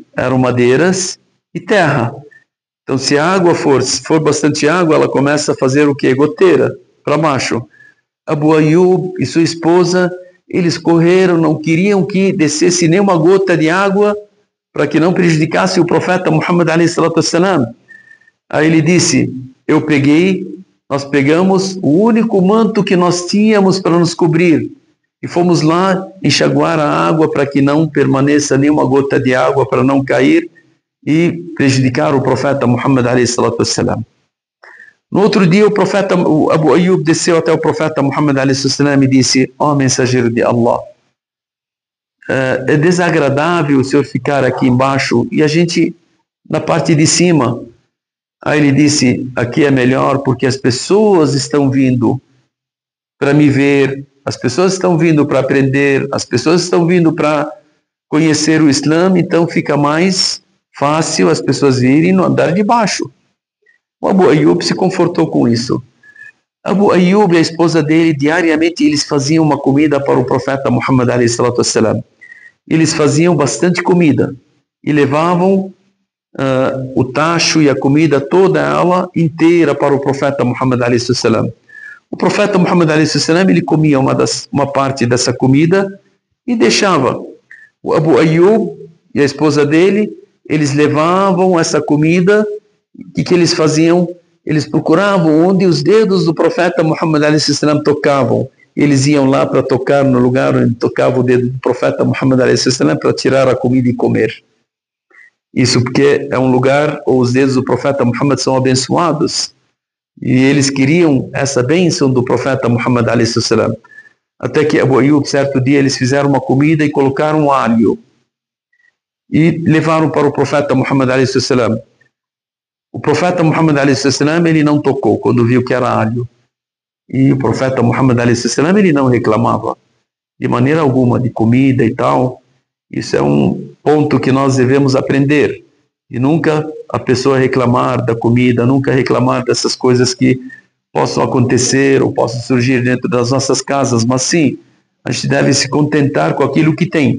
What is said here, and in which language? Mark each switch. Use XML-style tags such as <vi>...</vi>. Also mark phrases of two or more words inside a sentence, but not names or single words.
<pt>Eram madeiras e terra. Então, se a água for bastante água, ela começa a fazer o quê? Goteira para baixo. Abu Ayyub e sua esposa, eles correram, não queriam que descesse nenhuma gota de água para que não prejudicasse o profeta Muhammad</pt> <ar>عليه الصلاة والسلام.</ar> <pt>Aí ele disse: nós pegamos o único manto que nós tínhamos para nos cobrir e fomos lá enxaguar a água para que não permaneça nenhuma gota de água, para não cair e prejudicar o profeta Muhammad</pt> <ar>عليه الصلاة والسلام.</ar> <pt>No outro dia, o Abu Ayyub desceu até o profeta Muhammad</pt> <ar>عليه الصلاة والسلام</ar> <pt>e disse: ó mensageiro de Allah, é desagradável o senhor ficar aqui embaixo e a gente na parte de cima. Aí ele disse: aqui é melhor porque as pessoas estão vindo para me ver, as pessoas estão vindo para aprender, as pessoas estão vindo para conhecer o Islã, então fica mais fácil as pessoas virem no andar de baixo. O Abu Ayyub se confortou com isso. Abu Ayyub e a esposa dele, diariamente eles faziam uma comida para o profeta Muhammad</pt> <ar>عليه الصلاة والسلام.</ar> <pt>Eles faziam bastante comida e levavam o tacho e a comida, toda ela inteira para o profeta Muhammad</pt> <ar>عليه الصلاة والسلام.</ar> <pt>O profeta Muhammad</pt> <ar>عليه الصلاة والسلام,</ar> <pt>ele comia uma parte dessa comida e deixava. O Abu Ayyub e a esposa dele, eles levavam essa comida e que eles faziam? Eles procuravam onde os dedos do profeta Muhammad</pt> <ar>عليه الصلاة والسلام</ar> <pt>tocavam. Eles iam lá para tocar no lugar onde tocava o dedo do profeta Muhammad</pt> <ar>عليه الصلاة والسلام</ar> <pt>para tirar a comida e comer. Isso porque é um lugar onde os dedos do profeta Muhammad são abençoados. E eles queriam essa bênção do profeta Muhammad</pt> <ar>عليه الصلاة والسلام.</ar> <pt>Até que Abu Ayyub, certo dia, eles fizeram uma comida e colocaram alho. E levaram para o profeta Muhammad</pt> <ar>عليه الصلاة والسلام.</ar> <pt>O profeta Muhammad</pt> <ar>عليه الصلاة والسلام,</ar> <pt>ele não tocou quando viu que era alho. E o profeta Muhammad</pt> <ar>عليه الصلاة والسلام,</ar> <pt>ele não reclamava de maneira alguma de comida e tal. Isso é um ponto que nós devemos aprender. E nunca a pessoa reclamar da comida, nunca reclamar dessas coisas que possam acontecer ou possam surgir dentro das nossas casas, mas sim, a gente deve se contentar com aquilo que tem.</pt>